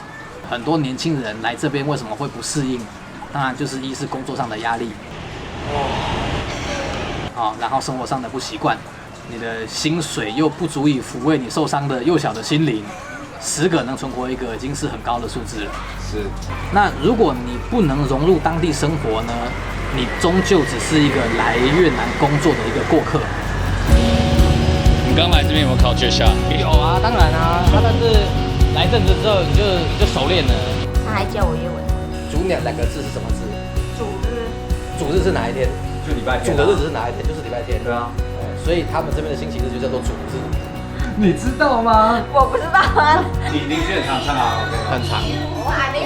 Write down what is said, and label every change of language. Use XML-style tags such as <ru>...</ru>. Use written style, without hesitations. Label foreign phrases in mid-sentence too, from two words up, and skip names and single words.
<zh>很多年輕人來這邊為什麼會不適應？當然就是一是工作上的壓力，然後生活上的不習慣，你的薪水又不足以撫慰你受傷的幼小的心靈，10個能存活1個已經是很高的數字了。是。那如果你不能融入當地生活呢？你終究只是一個來越南工作的一個過客。你剛來這邊有沒有考學校？有啊，當然啊。但是來陣子之後你就熟練了。他還教我越文。主2個字是什麼字？主日。主日是哪一天？就禮拜天。主的日子是哪一天？就是禮拜天。對啊。所以他們這邊的星期日就叫做主日。你知道嗎？我不知道啊。你邻居很常唱啊，很長。我還沒。</zh>